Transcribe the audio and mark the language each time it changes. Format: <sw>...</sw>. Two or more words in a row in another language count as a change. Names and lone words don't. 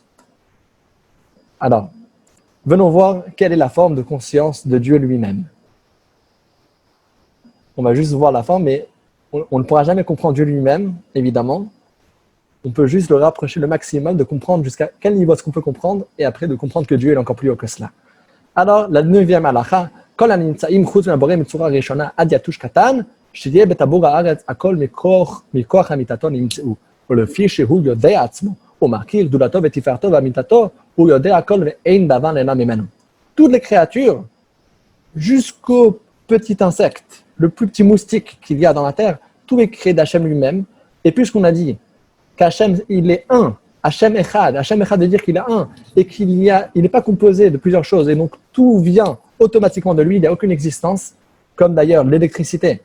<fr>Alors, venons voir quelle est la forme de conscience de Dieu lui-même. On va juste voir la forme, mais on ne pourra jamais comprendre Dieu lui-même, évidemment. On peut juste le rapprocher le maximum de comprendre jusqu'à quel niveau est-ce qu'on peut comprendre, et après de comprendre que Dieu est encore plus haut que cela. Alors, la 9e halakha,</fr> <he>Kol הנמצאים חוץ מהבורא מצורה ראשונה עד יתוש קטן, שתהיה בטבור הארץ הכל מכוח אמיתתו נמצאו, ולפי שהוא יודע עצמו, הוא מכיר גדולתו ותפארתו ואמיתתו, הוא יודע הכל ואין דבר נעלם ממנו.</he> <fr>Toutes les créatures, jusqu'au petit insecte, le plus petit moustique qu'il y a dans la terre, tout est créé d'Hachem lui-même. Et puisqu'on a dit qu'Hachem, il est un,</fr> <he>השם אחד</he> <fr>veut dire qu'il est un, et il n'est pas composé de plusieurs choses, et donc tout vient automatiquement de lui, il n'y a aucune existence, comme d'ailleurs l'électricité.</fr>